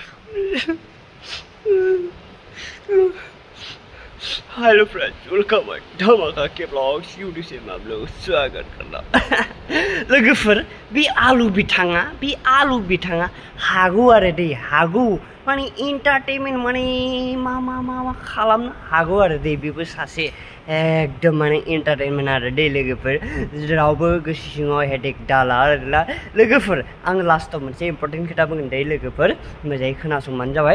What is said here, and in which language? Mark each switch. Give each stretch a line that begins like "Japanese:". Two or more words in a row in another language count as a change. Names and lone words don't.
English: Hello friends, welcome back
Hindi: धमाका के ब्लॉग्स यूट्यूब से मैं आप लोगों को स्वागत
Bodo: करना लोगोफोर बे आलु बिथाङा हागौ आरो दै हागौ माने एंटारटेनमेंट माने मा खालामनो हागौ आरो दै बेबो सासे एकदम माने एंटारटेनमेंट आरो दै लोगोफोर रावबो गोसो सिङाव हेडेक दाला आरोना लोगोफोर आं लास्टआव मोनसे इम्पोर्टेन्ट खोथा बुंगोन दै लोगोफोर मोजाङै खोनासंबानो जाबाय